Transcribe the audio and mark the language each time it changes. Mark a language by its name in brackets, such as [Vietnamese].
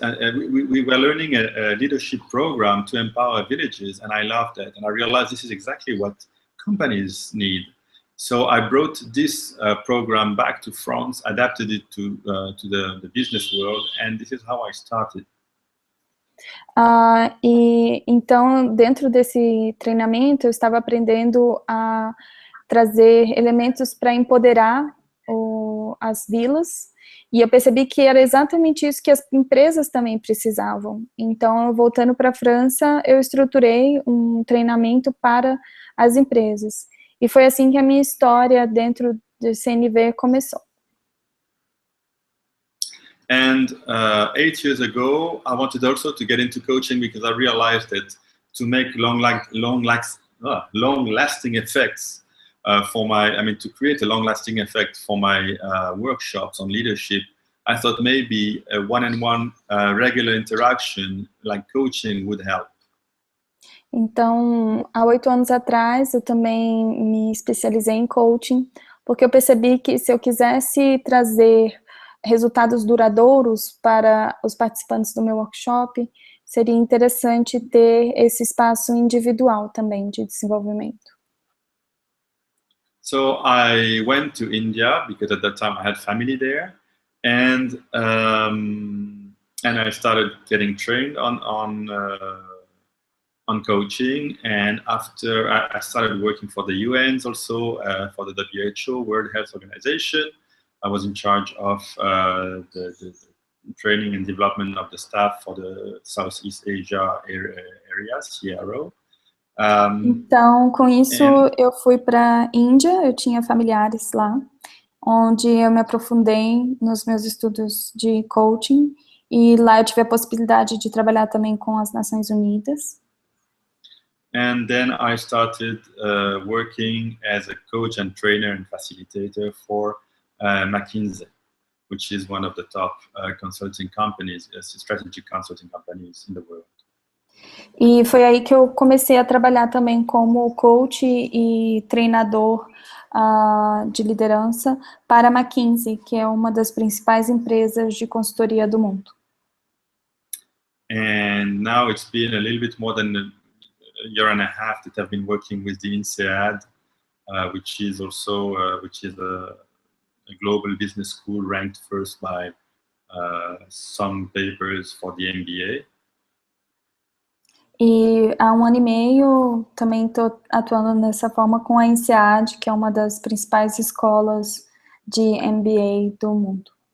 [English] We were learning a leadership program to empower villages, and I loved that. And I realized this is exactly what companies need. So I brought this program back to France, adapted it to the business world, and this is how I started. [Portuguese] E então, dentro desse treinamento, eu estava aprendendo a trazer elementos para empoderar as vilas, e eu percebi que era exatamente isso que as empresas também precisavam. Então, voltando para a França, eu estruturei um treinamento para as empresas. E foi assim que a minha história dentro do CNV começou. [English] And 8 years ago, I wanted also to get into coaching because I realized that to make long-lasting effects to create a long-lasting effect for my workshops on leadership, I thought maybe a one-on-one regular interaction like coaching would help. [Portuguese] Então, há 8 anos atrás, eu também me especializei em coaching, porque eu percebi que se eu quisesse trazer resultados duradouros para os participantes do meu workshop, seria interessante ter esse espaço individual também de desenvolvimento. [English] So I went to India because at that time I had family there, and I started getting trained on coaching. And after I started working for the UNs also, for the WHO, World Health Organization. I was in charge of the training and development of the staff for the Southeast Asia area, CRO. [Portuguese] Então, com isso, eu fui para a Índia, eu tinha familiares lá, onde eu me aprofundei nos meus estudos de coaching, e lá eu tive a possibilidade de trabalhar também com as Nações Unidas. [English] And then I started working as a coach and trainer and facilitator for McKinsey, which is one of the top consulting companies, strategic consulting companies in the world. [Portuguese] E foi aí que eu comecei a trabalhar também como coach e treinador de liderança para a McKinsey, que é uma das principais empresas de consultoria do mundo. [English] And now it's been a little bit more than a year and a half that I've been working with the INSEAD, which is also a global business school ranked first by some papers for the MBA. [Portuguese] E há 1 ano e meio também estou atuando nessa forma com a INSEAD, que é uma das principais escolas de MBA do mundo.